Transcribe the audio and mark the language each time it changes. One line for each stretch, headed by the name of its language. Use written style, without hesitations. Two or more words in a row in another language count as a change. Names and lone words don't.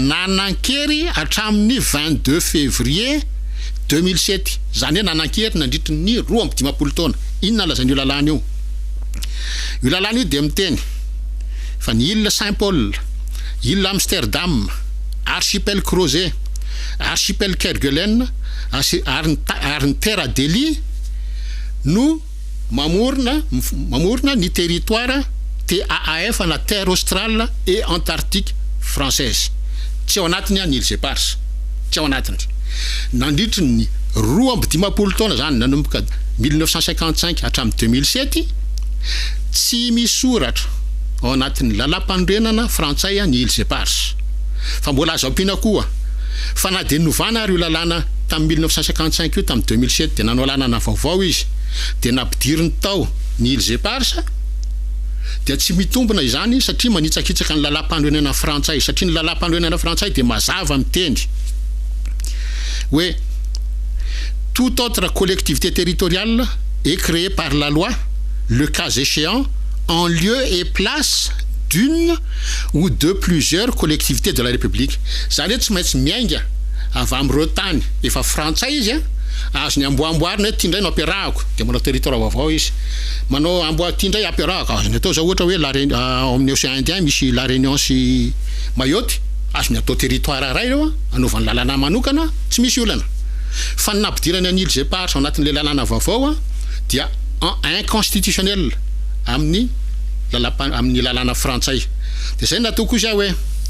Malagasy: nanan-kery hatramin'ny 22 février 2007 zany hoe nanan-kery nandritry ny 12 taona inona lazan'io lalàna io io lalàna io dia miteny fa ny île Saint-Paul, île Amsterdam, archipel Crozet, archipel Kerguelen ary ny terre d'Eli no mamorona ny territoire TAAF na terre australe et antarctique française tsy ao anatiny ny îles éparses tsy ao anatiny nandritry ny 12 taona zany nanomboka 1955 hatramin'ny 2007 tsy misoratra ao anatin'ny lalam-panorenana frantsay ny îles éparses fa mbola azo ampiana koa fa na dia novana ary io lalàna tamin'ny 1955 io tamin'ny 2007 dia nanao lalàna vaovao izy dia nampidiriny tao ny îles éparses dia tsy mitombona izany satria manitsakitsaka ny lalam-panorenana frantsay satria ny lalam-panorenana frantsay dia mazava miteny
French: hoe toute autre collectivité territoriale est créée par la loi le cas échéant en lieu et place d'une ou de plusieurs collectivités de la République.
Malagasy: Zany hoe tsy maintsy miainga avy amin'ireo tany efa frantsay izy azo ny amboamboarina hoe ty indray no ampiarahako dia manao territoire vaovao izy manao amboa ty indray ampiarahako azo ny atao zao ohatra hoe amin'ny océan Indien misy la Réunion sy Mayotte azo ny atao territoire ray reo anaovany lalàna manokana tsy misy olana fa ny nampidirany any îles éparses ao anatin'le lalàna vaovao dia inconstitutionnel amin'ny lalàna frantsay dia zay natao koa izy hoe